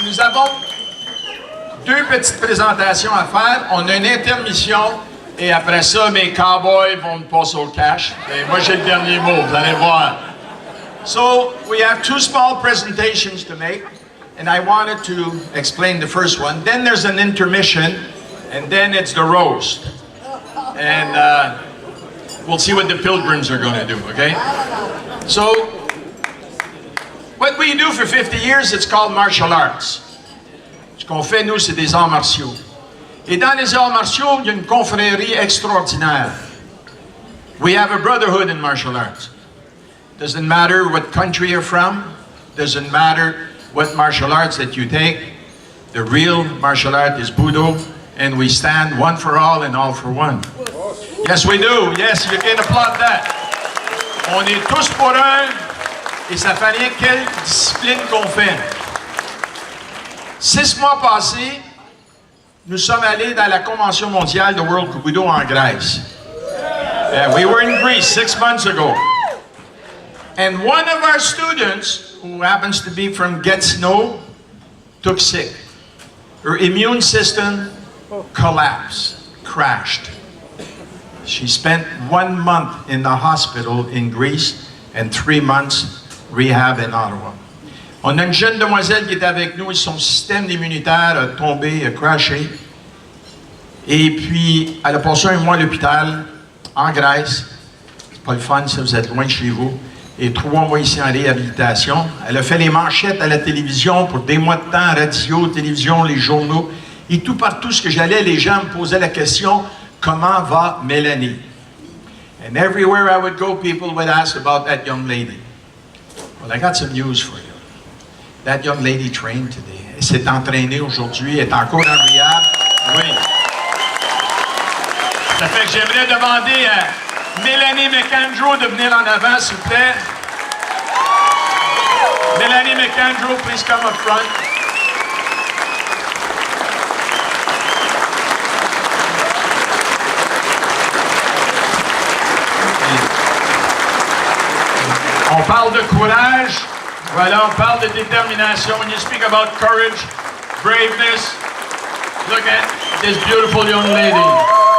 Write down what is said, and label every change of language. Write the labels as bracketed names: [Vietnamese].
[French] Nous avons deux petites présentations à faire. On a une intermission et après ça, mes cowboys vont me passer au cash. Et moi, j'ai le dernier mot, vous allez voir. [English] So, we have two small presentations to make, and I wanted to explain the first one. Then there's an intermission, and then it's the roast. And we'll see what the pilgrims are going to do, okay? So, what we do for 50 years, it's called martial arts. [French] Ce qu'on fait, nous, c'est des arts martiaux. Et dans les arts martiaux, il y a une confrérie extraordinaire. [English] We have a brotherhood in martial arts. Doesn't matter what country you're from. Doesn't matter what martial arts that you take. The real martial art is Budo, and we stand one for all and all for one. Yes, we do. Yes, you can applaud that. [French] On est tous pour un, et ça fait rien quelle discipline qu'on fait. 6 mois passés, nous sommes allés dans la Convention mondiale de World Kobudo en Grèce. [English] We were in Greece 6 months ago. And one of our students, who happens to be from Gatineau, took sick. Her immune system collapsed, crashed. She spent 1 month in the hospital in Greece and 3 months rehab in Ottawa. [French] On a une jeune demoiselle qui est avec nous et son système immunitaire a tombé, a crashé. Et puis, elle a passé 1 mois à l'hôpital, en Grèce. C'est pas le fun, ça, vous êtes loin de chez vous. Et 3 mois ici en réhabilitation. Elle a fait les manchettes à la télévision pour des mois de temps, radio, télévision, les journaux. Et tout partout ce que j'allais, les gens me posaient la question, comment va Melanie? [English] And everywhere I would go, people would ask about that young lady. Well, I got some news for you. That young lady trained today. [French] Elle s'est entraînée aujourd'hui, elle est encore en rehab. Oui. Ça fait que j'aimerais demander à Melanie McAndrew de venir en avant, s'il vous plaît. [English] Melanie McAndrew, please come up front. [French] On parle de courage. Voilà, on parle de détermination. [English] When you speak about courage, braveness, look at this beautiful young lady.